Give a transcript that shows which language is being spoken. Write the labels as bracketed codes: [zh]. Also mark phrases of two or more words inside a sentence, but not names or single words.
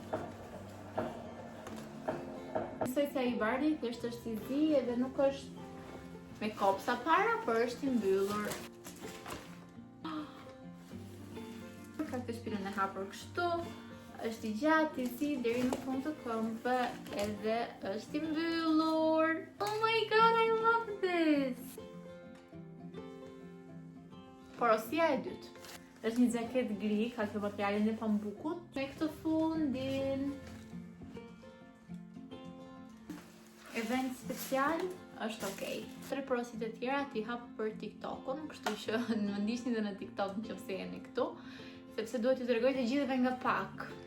[sq] Besoj se ai bardhi thjesht është i zi edhe nuk është me kopsa para, por është i mbyllur. Ka këtë shpinën e hapur kështu, është i gjatë, i zi deri në fund të këmbëve, edhe është i mbyllur. [en] Oh my god, I love this! [sq] Porosia e dytë. Është një xhaket gri, ka këtë materialin e pambukut, me këtë fundin. Event special është okej. 3 porosit e tjera t'i hap për TikTokun, kështu që më ndiqni dhe në TikTok nëse jeni këtu, sepse duhet t'ju tregoj të gjithëve nga pak.